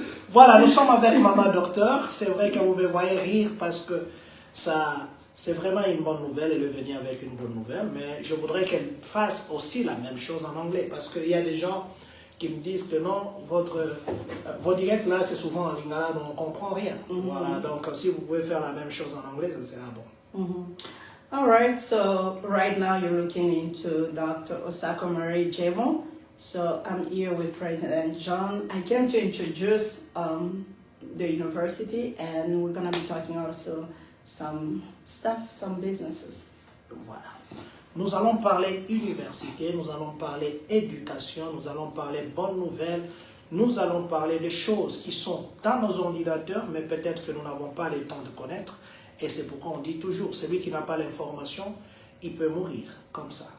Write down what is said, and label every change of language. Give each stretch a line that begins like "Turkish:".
French: Voilà, nous sommes avec maman docteur. C'est vrai que vous me voyez rire parce que ça, c'est vraiment une bonne nouvelle. Elle est venue avec une bonne nouvelle, mais je voudrais qu'elle fasse aussi la même chose en anglais parce qu'il y a des gens qui me disent que non, vos directs là, c'est souvent en lingala, donc on ne comprend rien. Voilà, donc si vous pouvez faire la même chose en anglais, ça sera bon.
English: All right, so right now you're looking into Dr. Osako Marie Djemo. So I'm here with President John. I came to introduce the university, and we're going to be talking also some stuff, some businesses.
French: Voilà. Nous allons parler université, nous allons parler éducation, nous allons parler bonnes nouvelles, nous allons parler de choses qui sont dans nos ordinateurs, mais peut-être que nous n'avons pas le temps de connaître. Et c'est pourquoi on dit toujours, celui qui n'a pas l'information, il peut mourir comme ça.